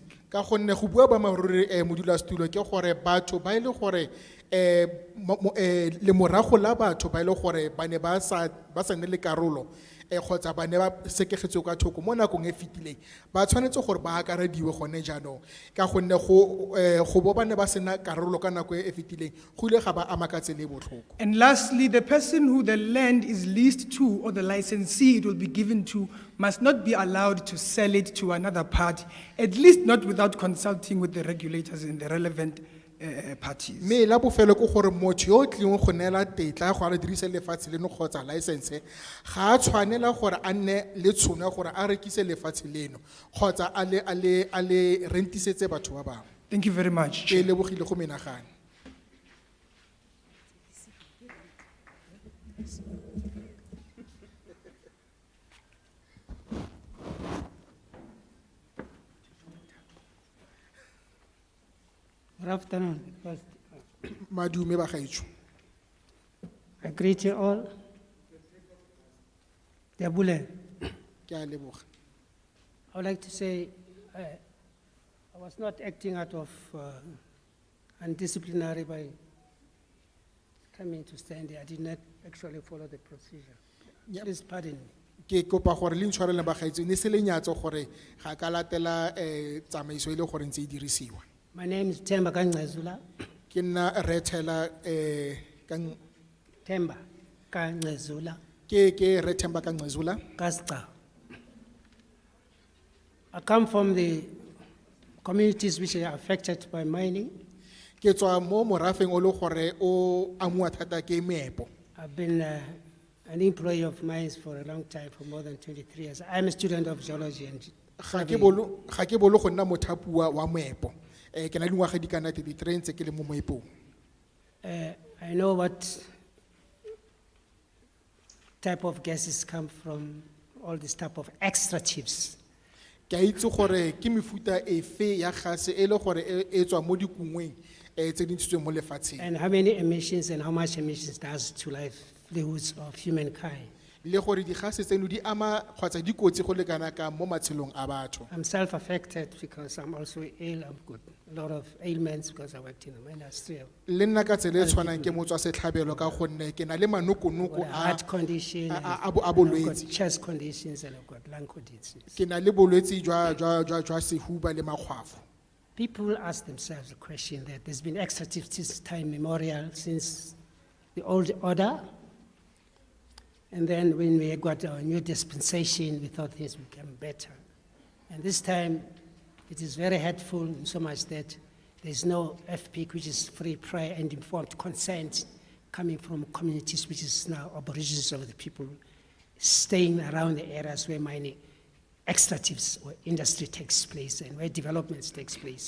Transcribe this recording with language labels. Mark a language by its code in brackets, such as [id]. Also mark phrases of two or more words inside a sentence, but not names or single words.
[tn] ka gonne go bua ba maruri modulasetulo ke gore batho ba ile gore le morago la batho ba ile gore ba ne ba sa nne le karolo kgotsa ba ne ba sekegetswe ka thoko mo nakong e fetileng ba tshwanetse gore ba akarediwe gone jaanong ka gonne go bo ba ne ba sena karolo ka nako e fetileng go ile ga ba ama ka tsela e botlhoko [en] And lastly, the person who the land is leased to or the licensee it will be given to must not be allowed to sell it to another party, at least not without consulting with the regulators and the relevant parties. [tn] mme la bofelo ke gore motho yo o tlileng go neela tetla go a re dirise lefatshe leno kgotsa license ga a tshwanela gore a nne le tshono ya gore a rekise lefatshe leno kgotsa a le rentisetse batho ba bangwe [en] Thank you very much, [tn] ke [en] Chair. [tn] lebogile go menagane [en] Good afternoon. First, [tn] madume ba gaetsho [en] I greet you all. [tn] Diabule, ke a leboga [en] I would like to say I was not acting out of undisciplinary by coming to stand here. I did not actually follow the procedure. Yeah. Please pardon me. [tn] ke kopa gore le ntshwarele ba gaetsho ne se lenyatso gore ga ka latela tsamaiso e le gore ntse e dirisiwa [en] My name is Temba Kangcezula. [tn] ke nna rethela Temba Kangcezula. Ke Rethemba Kangwezula. Kasca. [en] I come from the communities which are affected by mining. [tn] Ke tswa mo morafeng o le gore o amua thata ke meepo. [en] I've been an employee of mines for a long time, for more than 23 years. I'm a student of geology and [tn] Ga ke bolo go nna mothapua wa moepo. Ke na le dingwaga di kana 33 ntse ke le mo moepong. [en] I know what type of gases come from all this type of extractives. [tn] Ke a itse gore ke mefuta efe ya gase e le gore e tswa mo dikungweng tse di ntshitsweng mo lefatsheng. [en] And how many emissions and how much emissions does to livelihoods of humankind. [tn] Le gore di gase tseno di ama kgotsa di kotsi go le kana ka mo matshelong a batho. [en] I'm self-affected because I'm also ill. I've got a lot of ailments because I worked in the industry. [tn] Le nna ka tsele tshwanang ke motswa setlhabelo ka gonne ke na le manokonoko [en] I've got a heart condition, [tn] a [en] I've got [tn] bolwetse. [en] chest conditions, and I've got lung conditions. [tn] Ke na le bolwetse jwa sehuba le makgwafo. [en] People ask themselves the question that there's been extractive since time memorial, since the old order. And then when we got our new dispensation, we thought things would become better. And this time, it is very hurtful in so much that there's no FP, which is free, prior, and informed consent coming from communities, which is now aborigines of the people staying around the areas where mining extractives or industry takes place and where developments takes place.